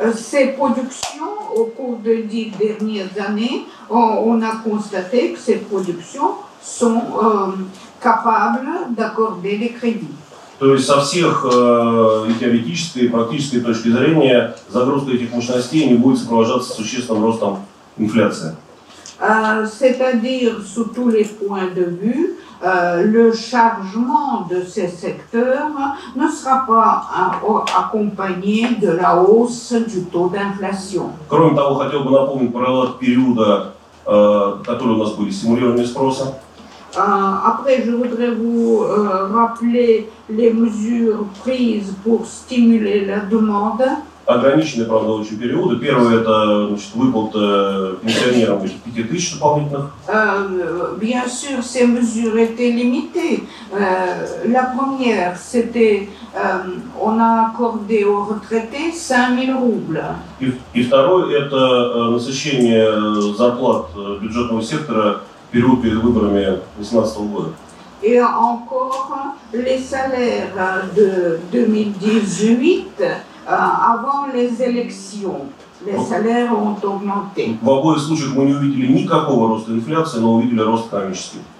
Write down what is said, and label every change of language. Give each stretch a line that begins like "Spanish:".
French: Ces productions, au cours des 10 dernières années, on a constaté que ces productions sont capables d'accorder des crédits.
Russian: То есть со всех и теоретической, и практической точки зрения загрузка этих мощностей не будет сопровождаться существенным ростом инфляции.
French: C'est-à-dire, sous tous les points de vue, le chargement de ces secteurs ne sera pas accompagné de la hausse du taux d'inflation.
Russian: Кроме того, хотел бы напомнить про периода, которые у нас были стимулирования спроса.
French: Après, je voudrais vous rappeler les mesures prises pour stimuler la demande.
Russian: Ограниченные, правда, очень периоды. Первый – это, значит, выплата пенсионерам этих 5000 дополнительных.
French: Bien sûr, ces mesures étaient limitées. La première, c'était, on a accordé aux retraités 5000 roubles.
Russian: И второй – это насыщение зарплат бюджетного сектора в период перед выборами 2018 года.
French: Et encore, les salaires de 2018, avant les élections, les salaires ont augmenté.
Russian: В обоих случаях мы не увидели никакого роста инфляции, но увидели рост экономический.